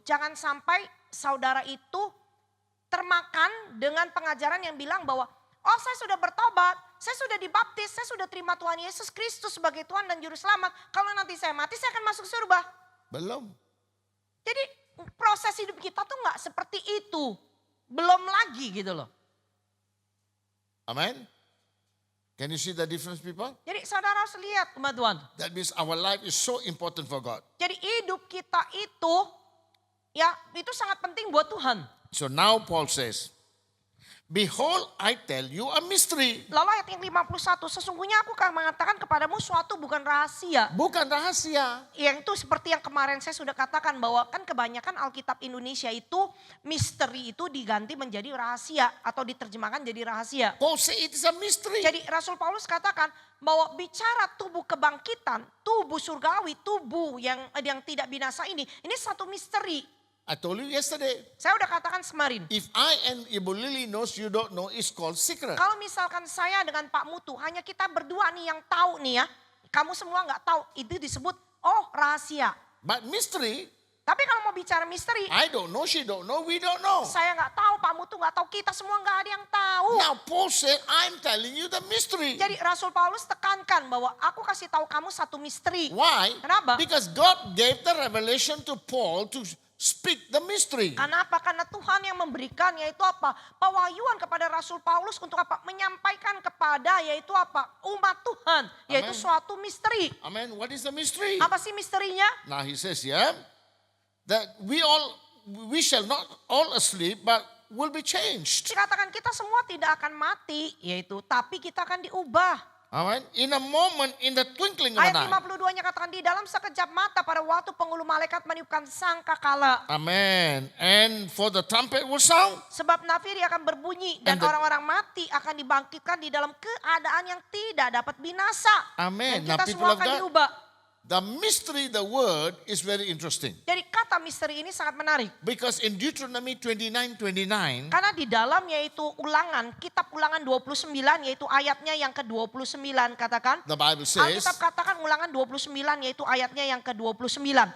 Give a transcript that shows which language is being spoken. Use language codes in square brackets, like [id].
[id] Jangan sampai saudara itu termakan dengan pengajaran yang bilang bahwa oh saya sudah bertobat, saya sudah dibaptis, saya sudah terima Tuhan Yesus Kristus sebagai Tuhan dan Juru Selamat. Kalau nanti saya mati saya akan masuk surga. Belum. Jadi proses hidup kita tuh nggak seperti itu. Belum lagi gitu loh. Amen. [en] Can you see the difference, people? [id] Jadi saudara harus lihat umat Tuhan. [en] That means our life is so important for God. [id] Jadi hidup kita itu ya itu sangat penting buat Tuhan. [en] So now Paul says, behold, I tell you a mystery. [id] Lalu ayat yang 51, sesungguhnya aku akan mengatakan kepadamu suatu bukan rahasia. Bukan rahasia. Yang itu seperti yang kemarin saya sudah katakan bahwa kan kebanyakan Alkitab Indonesia itu misteri itu diganti menjadi rahasia atau diterjemahkan jadi rahasia. [en] Paul says it is a mystery. [id] Jadi Rasul Paulus katakan bahwa bicara tubuh kebangkitan, tubuh surgawi, tubuh yang tidak binasa ini satu misteri. [en] I told you yesterday, [id] Saya udah katakan kemarin. [en] if I and Ibu Lily knows you don't know, it's called secret. [id] Kalau misalkan saya dengan Pak Mutu, hanya kita berdua nih yang tahu nih ya. Kamu semua nggak tahu, itu disebut rahasia. [en] But mystery, [id] Tapi kalau mau bicara misteri, [en] I don't know, she don't know, we don't know. [id] saya nggak tahu, Pak Mutu nggak tahu, kita semua nggak ada yang tahu. [en] Now Paul said, I'm telling you the mystery. [id] Jadi Rasul Paulus tekankan bahwa aku kasih tahu kamu satu misteri. [en] Why? [id] Kenapa? [en] Because God gave the revelation to Paul to speak the mystery. [id] Kenapa? Karena Tuhan yang memberikan yaitu apa? Pewahyuan kepada Rasul Paulus untuk apa? Menyampaikan kepada yaitu apa? Umat Tuhan. Yaitu Amen. suatu misteri. [en] Amen. What is the mystery? [id] Apa sih misterinya? [en] Now he says here that we shall not all asleep, but will be changed. [id] Dikatakan kita semua tidak akan mati, yaitu tapi kita akan diubah. Amen. [en] In a moment, in the twinkling of an [id] Ayat [en] eye. [id] 52-nya katakan di dalam sekejap mata pada waktu penghulu malaikat meniupkan sangkakala. Amen. [en] And for the trumpet will sound. [id] Sebab nafiri akan berbunyi dan [en] And the- [id] orang-orang mati akan dibangkitkan di dalam keadaan yang tidak dapat binasa. Amen. Dan [en] Now [id] kita [en] people [id] semua [en] of [id] akan [en] God, [id] diubah. [en] the mystery, the word is very interesting. [id] Jadi kata misteri ini sangat menarik. [en] Because in Deuteronomy 29:29, [id] Karena di dalam yaitu ulangan, kitab ulangan 29 yaitu ayatnya yang ke-29 katakan. [en] the Bible says, [id] Alkitab katakan ulangan 29 yaitu ayatnya yang ke-29.